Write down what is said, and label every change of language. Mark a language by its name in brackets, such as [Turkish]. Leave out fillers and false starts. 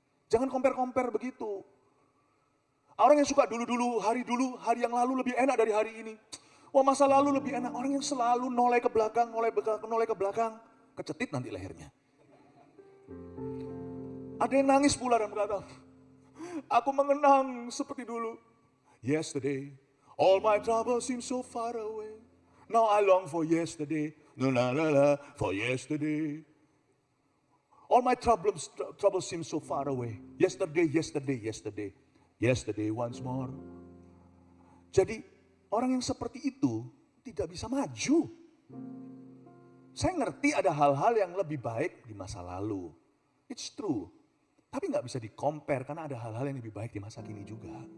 [Indonesian] Jangan compare begitu. Orang yang suka dulu, hari yang lalu lebih enak dari hari ini. Wah, masa lalu lebih enak. Orang yang selalu noleh ke belakang, kecetit nanti lehernya. Ada yang nangis pula dan berkata, aku mengenang seperti dulu. Yesterday, [English] All my troubles seem so far away. Now I long for yesterday. No, no, no, no, for yesterday. All my troubles seem so far away. Yesterday, yesterday, yesterday. Yesterday once more. [Indonesian] Jadi orang yang seperti itu tidak bisa maju. Saya ngerti ada hal-hal yang lebih baik di masa lalu. [English] It's true. [Indonesian] Tapi nggak bisa di-compare karena ada hal-hal yang lebih baik di masa kini juga.